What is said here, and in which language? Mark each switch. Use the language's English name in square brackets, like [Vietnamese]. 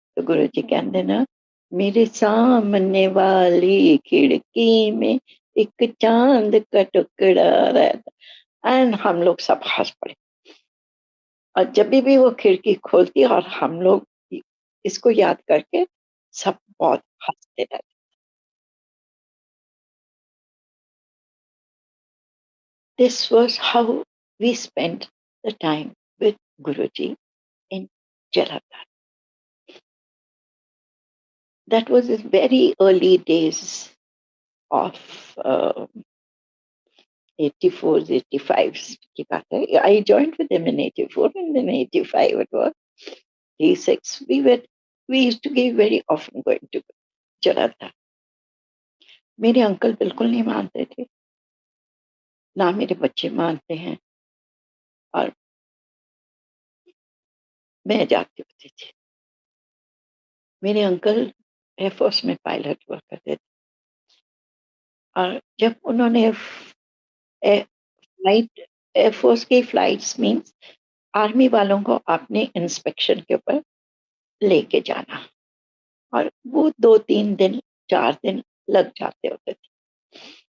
[Hindi] तो गुरु जी कहते ना, मेरे सामने वाली खिड़की में एक चांद का टुकड़ा रहता। एंड हम लोग सब हंस पड़े। और जब भी वो खिड़की खोलती और हम लोग इसको याद करके सब बहुत हंसते रहते। [English] This was how we spent the time with Guruji in Jalandhar. That was the very early days of 84, [Hindi] 85 की बात है। [English] I joined with him in 84 and then 85 it was 86. We used to be very often going to Jalandhar. [Hindi] मेरे uncle बिल्कुल नहीं मानते थे, ना मेरे बच्चे मानते हैं, और मैं जाती होती थी। मेरे अंकल एयरफोर्स में पायलट हुआ करते थे और जब उन्होंने फ्लाइट, एयरफोर्स की फ्लाइट्स मीन्स आर्मी वालों को अपने इंस्पेक्शन के ऊपर लेके जाना, और वो 2-3 दिन 4 दिन लग जाते होते थे।